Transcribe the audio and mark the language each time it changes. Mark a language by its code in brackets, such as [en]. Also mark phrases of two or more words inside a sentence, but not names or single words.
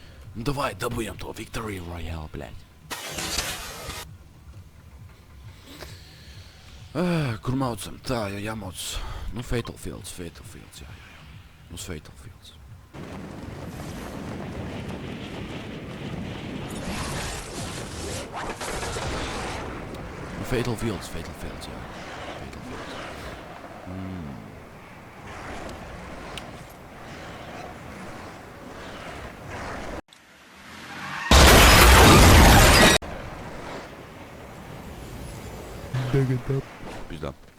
[ru] Ну давай, добьем то Victory Royale, блядь. [lv] Kur maucam? Tā, jāmauc. Nu, Fatal Fields, jā. Uz Fatal Fields. Nu, Fatal Fields, jā. Fatal Fields. Pizdā.